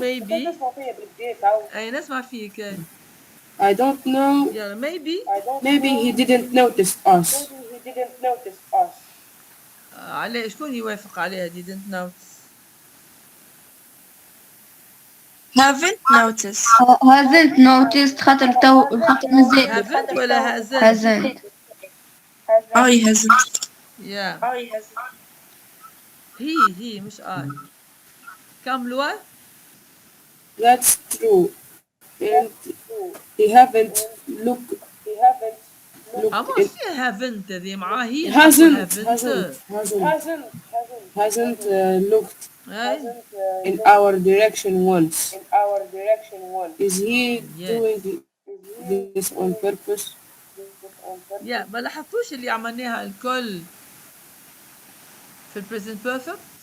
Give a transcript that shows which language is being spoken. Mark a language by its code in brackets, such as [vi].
[ar] maybe أي نسمع فيك. [en] I don't know. yeah Maybe he didn't notice us. [ar] عليه شكون يوافق عليها [en] didn't notice؟ haven't noticed. hasn't noticed [ar] خاطر مازال. [en] haven't ولا hasn't. I hasn't. yeah he مش I. كملوا. That's true. And he haven't looked [ar] أما في haven't ذي معاه هي [en] hasn't looked [ar] أي. [en] in our direction once. Is he doing this on purpose? [ar] يا ما لاحظتوش اللي عملناها الكل في البريزنت بيرفكت؟